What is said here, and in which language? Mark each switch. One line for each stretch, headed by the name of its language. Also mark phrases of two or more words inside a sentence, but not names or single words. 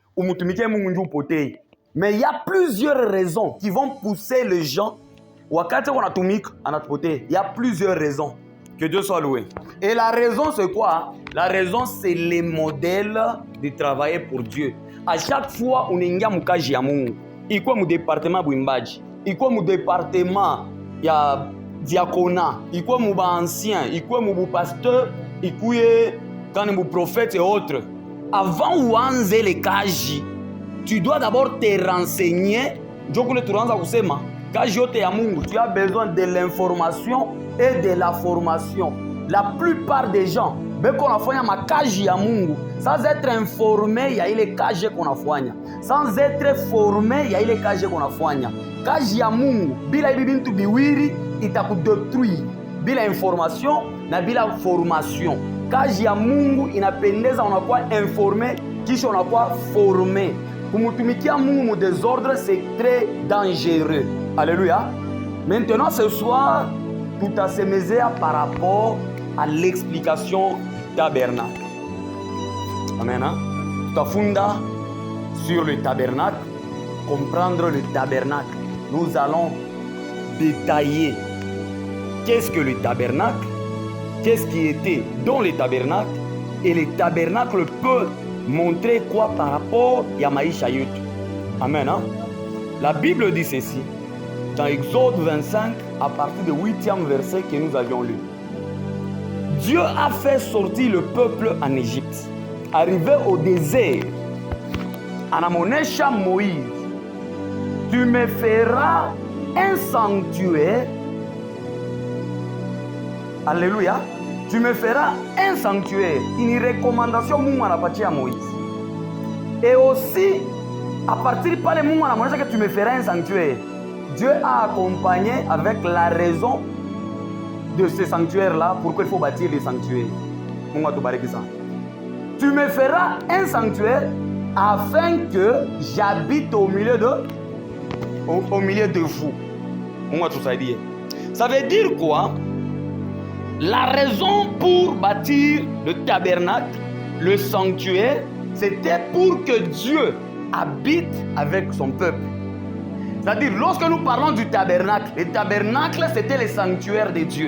Swahili: umutumikie Mungu ndio upotee.
French: Mais il y a plusieurs raisons qui vont pousser les gens
Swahili: wakati wanatumika anatupotea.
French: Il y a plusieurs raisons. Que Dieu soit loué. Et la raison c'est quoi? La raison c'est les modèles de travailler pour Dieu. À chaque fois
Swahili: unaingia mkazi ya Mungu, ikuwe mu département bwimbaji, ikuwe mu département ya diakona, ikuwe mu ancien, ikuwe mu pasteur, ikuwe quand mu
French: prophète et autres. Avant uanze le kaji, tu dois d'abord te renseigner.
Swahili: Jokule tunaanza kusema kaji yote ya Mungu,
French: tu as besoin de l'information et de la formation. La plupart des gens
Swahili: beko nafanya makaji ya Mungu
French: sans être informé
Swahili: ya ile kaji konafanya,
French: sans être formé
Swahili: ya ile kaji konafanya. Kaji ya Mungu bila hivi bintu biwiri itakudetruire, bila information na bila formation. Kazi ya Mungu inapendeza unakuwa informé kisha unakuwa formé. Kumutumikia Mungu mu désordre
French: c'est très dangereux.
Swahili: Alléluia.
French: Maintenant ce soir tutasemezea par rapport à l'explication tabernacle. Amen. Tutafunda sur le tabernacle, comprendre le tabernacle. Nous allons détailler qu'est-ce que le tabernacle, qu'est-ce qui était dans le tabernacle, et le tabernacle peut montrer quoi par rapport à
Swahili: maisha yetu.
French: Amen. La Bible dit ceci dans Exode 25 à partir du 8e verset que nous avions lu. Dieu a fait sortir le peuple en Égypte. Arrivé au désert, anamonesha Moïse, tu me feras un sanctuaire. Alléluia. Tu me feras un sanctuaire. Une recommandation
Swahili: Mungu anapatia
French: Moïse. Et aussi, à partir de
Swahili: pale Mungu anamonesha
French: que tu me feras un sanctuaire. Dieu a accompagné avec la raison de ce sanctuaire-là, pourquoi il faut bâtir les sanctuaires.
Swahili: Mungu atubariki sana.
French: Tu me feras un sanctuaire afin que j'habite au milieu de vous.
Swahili: Mungu atusaidie.
French: Ça veut dire quoi? La raison pour bâtir le tabernacle, le sanctuaire, c'était pour que Dieu habite avec son peuple. C'est-à-dire, lorsque nous parlons du tabernacle, le tabernacle, c'était le sanctuaire de Dieu.